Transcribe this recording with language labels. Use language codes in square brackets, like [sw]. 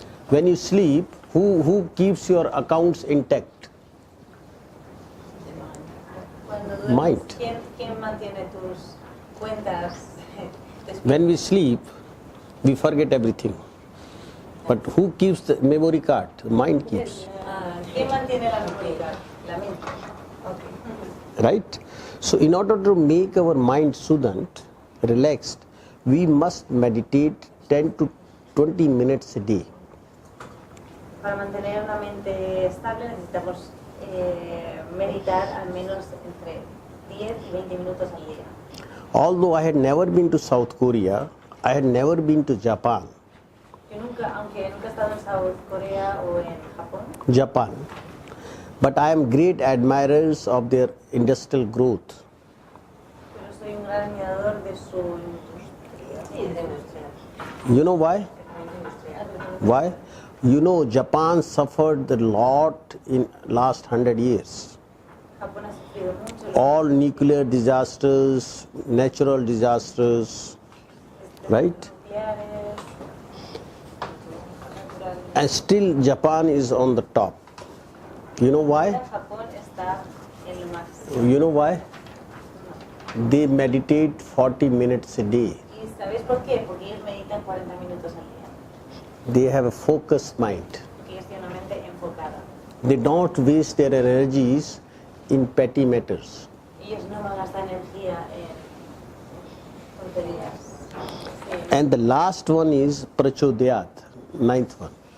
[en] When you sleep, who keeps your accounts intact? [es] Cuando duermes, [en] Mind. [es] ¿quién mantiene tus cuentas? [en] When we sleep, we forget everything. But who keeps the memory card? The mind keeps. [es] ¿Quién mantiene la memoria? La mente. Okay. [en] Right? So in order to make our mind soothant, relaxed, we must meditate 10 to 20 minutes a day. [es] Para mantener una mente estable necesitamos meditar al menos entre 10 y 20 minutos al día. [en] Although I had never been to South Korea, I had never been to Japan. [es] Aunque nunca he estado en South Korea o en [en] Japan. But I am great admirers of their industrial growth. [es] pero soy un gran admirador de su industria. [en] You know why? Why? You know, Japan suffered a lot in last 100 years. [es] Japón ha sufrido mucho. [en] All nuclear disasters, natural disasters, right? [es] Nucleares, [en] And still Japan is on the top. You know why? [es] Japón está en lo máximo. [en] You know why? They meditate 40 minutes a day. [es] ¿Y sabéis por qué? Porque ellos meditan 40 minutos al día. [en] They have a focused mind. [es] Porque ellos tienen una mente enfocada. [en] They don't waste their energies in petty matters. [es] Ellos no van a gastar energía en tonterías. Sí. [en] And the last one is Prachodayat, ninth one.